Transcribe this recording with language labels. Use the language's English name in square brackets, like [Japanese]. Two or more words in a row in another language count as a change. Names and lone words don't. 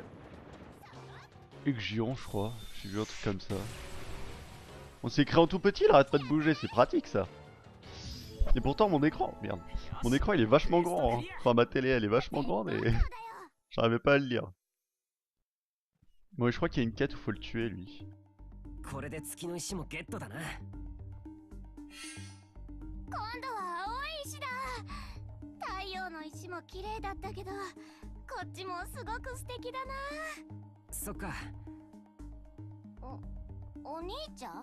[French] Exion, je crois. J'ai vu un truc comme ça. On s'est créé en tout petit, il arrête pas de bouger, c'est pratique ça. Et pourtant mon écran, merde. Mon écran il est vachement grand, hein. Enfin ma télé elle est vachement grande et... J'arrivais pas à le lire. Bon, je crois qu'il y a une quête où faut le tuer lui. [Japanese] これで月の石もゲットだな。今度は青い石だ。太陽の石も綺麗だったけど、こっちもすごく素敵だな。そっか。お兄ちゃん？